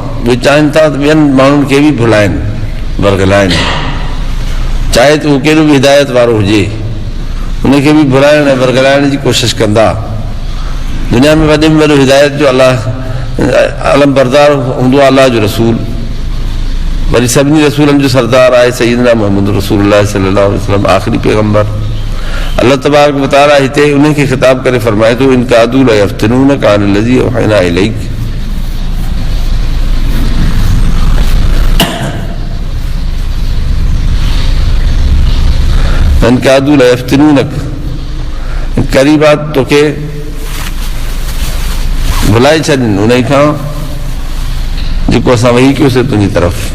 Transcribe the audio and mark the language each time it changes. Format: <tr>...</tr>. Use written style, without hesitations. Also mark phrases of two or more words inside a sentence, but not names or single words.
<sd>उहे चाहिनि था त ॿियनि माण्हुनि खे बि भुलाइनि, बरगलाइनि, चाहे त उहो कहिड़ो बि हिदायत वारो हुजे, उनखे बि भुलाइण ऐं बरगलाइण जी कोशिशि कंदा। दुनिया में वॾे में वॾो हिदायत जो अलाह आलम बरदार हूंदो आहे, अलाह जो रसूल, वरी सभिनी रसूलनि जो सरदार आहे</sd> <ar>سيدنا محمد رسول الله صلى الله عليه وسلم,</ar> <sd>आख़िरी पैगंबर।</sd> <ar>الله تبارك وتعالى</ar> <sd>हिते उनखे ख़िताब करे फरमाए थो,</sd> <ar>إن كادوا ليفتنونك عن الذي أوحينا إليك, إن كادوا ليفتنونك,</ar> <sd>क़रीबात तोखे भुलाए छॾनि उन खां जेको असां वही कयोसीं तुंहिंजी तरफ़।</sd>